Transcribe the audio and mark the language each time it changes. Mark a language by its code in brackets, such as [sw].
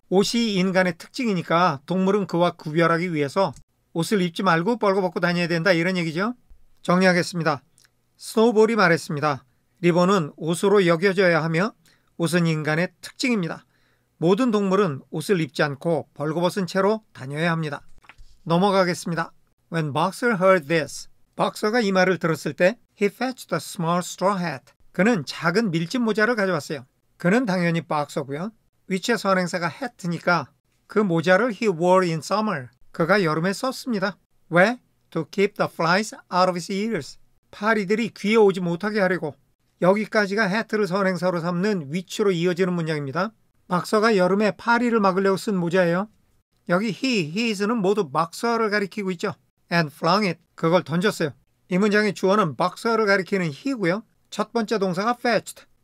[ko] 옷이 인간의 특징이니까 동물은 그와 구별하기 위해서 옷을 입지 말고 벌거벗고 다녀야 된다 이런 얘기죠. 정리하겠습니다. 스노우볼이 말했습니다. 리본은 옷으로 여겨져야 하며 옷은 인간의 특징입니다. 모든 동물은 옷을 입지 않고 벌거벗은 채로 다녀야 합니다. 넘어가겠습니다. [en] When Boxer heard this, [ko] 박서가 이 말을 들었을 때 [en] He fetched a small straw hat. [ko] 그는 작은 밀짚 모자를 가져왔어요. 그는 당연히 박서고요. 위치의 선행사가 hat니까 그 모자를 [en] he wore in summer. [ko] 그가 여름에 썼습니다. 왜? [en] To keep the flies out of his ears. [ko] 파리들이 귀에 오지 못하게 하려고. 여기까지가 hat를 선행사로 삼는 위치로 이어지는 문장입니다. 박서가 여름에 파리를 막으려고 쓴 모자예요. 여기 he, his는 모두 박서를 가리키고 있죠. [en] And flung it. [ko] 그걸 던졌어요. 이 문장의 주어는 박서를 가리키는 he고요. 첫 번째 동사가 fetched.